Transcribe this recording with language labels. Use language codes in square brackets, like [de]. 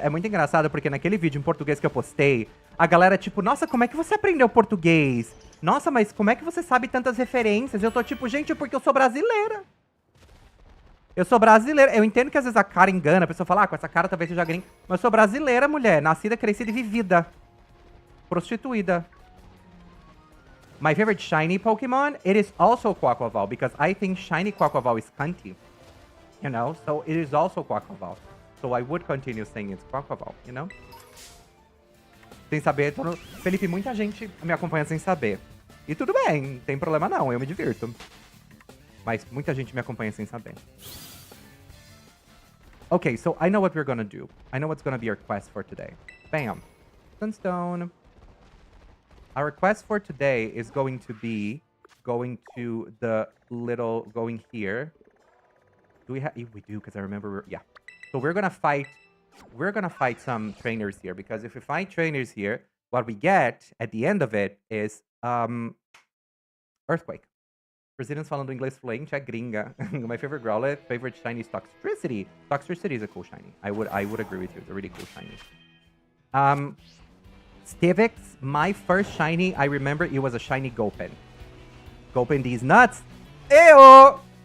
[pt] É muito engraçado porque naquele vídeo em português que eu postei, a galera tipo, nossa, como é que você aprendeu português? Nossa, mas como é que você sabe tantas referências? Eu tô tipo, gente, porque eu sou brasileira. Eu sou brasileira. Eu entendo que às vezes a cara engana. A pessoa fala, com essa cara talvez seja gringa. Mas eu sou brasileira, mulher. Nascida, crescida e vivida. Prostituída. [en] My favorite shiny Pokemon, it is also Quaquaval, because I think shiny Quaquaval is cunty. You know? So it is also Quaquaval. So I would continue saying it's Quaquaval, you know? [pt] Sem saber, Felipe, muita gente me acompanha sem saber. E tudo bem, não tem problema não, eu me divirto. Mas muita gente me acompanha sem saber. [en] Okay, so I know what we're gonna do. I know what's gonna be our quest for today. Bam. Sunstone. Our quest for today is going to be going to the little, going here. Do we have, we do, because I remember, yeah. So we're gonna fight some trainers here, because if we fight trainers here, what we get at the end of it is Earthquake. [pt] Brazilians falando inglês fluente é gringa. [en] My favorite Growlithe, favorite shiny is Toxtricity. Toxtricity is a cool shiny. I would agree with you. It's a really cool shiny. Stivix, my first shiny, I remember it was a shiny Gopin. Gopin these nuts. Ew!